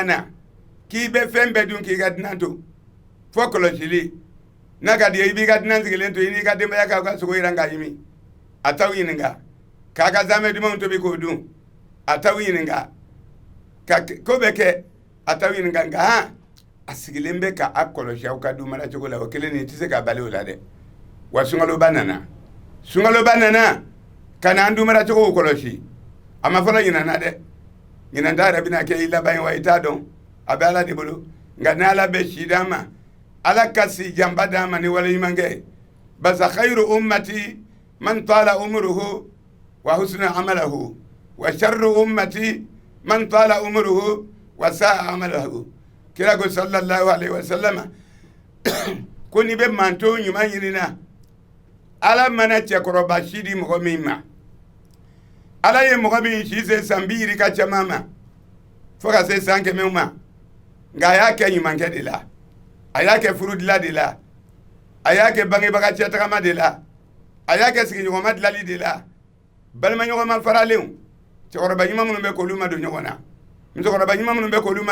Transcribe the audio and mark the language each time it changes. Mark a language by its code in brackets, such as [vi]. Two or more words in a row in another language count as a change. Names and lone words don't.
[bm] na k'i bɛ fɛn bɛɛ dun k'i ka dunan to fɔ kɔlɔsili n'a ka di ye i b'i ka dunan sigilen to i n'i ka denbaya k'aw ka sogo yiran k'a ɲimi a t'aw ɲininka k'a ka zamɛ dumanw tobi k'o dun a t'aw ɲininka ka ko bɛ kɛ a t'aw ɲininka nka a sigilen bɛ ka a kɔlɔsi aw ka dun mara cogo la o kelen nin tɛ se ka bali o la dɛ wa sunkaloba nana ka na an dun mara cogo kɔlɔsi a ma fɔlɔ ɲinana dɛ ɲinanta yɛrɛ bɛna kɛ i laban ye wa i t'a dɔn a bɛ ala de bolo nka ni ala bɛ si d'an ma ala ka si janba d'an ma ni waleɲumankɛ basa [ar] خير أمتي من طال عمره وحسن عمله وشر أمتي من طال عمره وساء عمله [bm] kira ko [ar] صلى الله عليه وسلم [bm] ko ni bɛ manto ɲuman ɲinina ala mana cɛkɔrɔba si di mɔgɔ min ma ala ye mɔgɔ min si se san 2 yiri ka caman ma fo ka se san 100 ma nka a y'a kɛ ɲumankɛ de la a y'a kɛ furudila de la a y'a kɛ bangebaga cɛtagama de la a y'a kɛ sigiɲɔgɔnma dilali de la balimaɲɔgɔnma faralenw cɛkɔrɔba ɲuman minnu bɛ k'olu ma don ɲɔgɔn na musokɔrɔba ɲuman minnu bɛ k'olu ma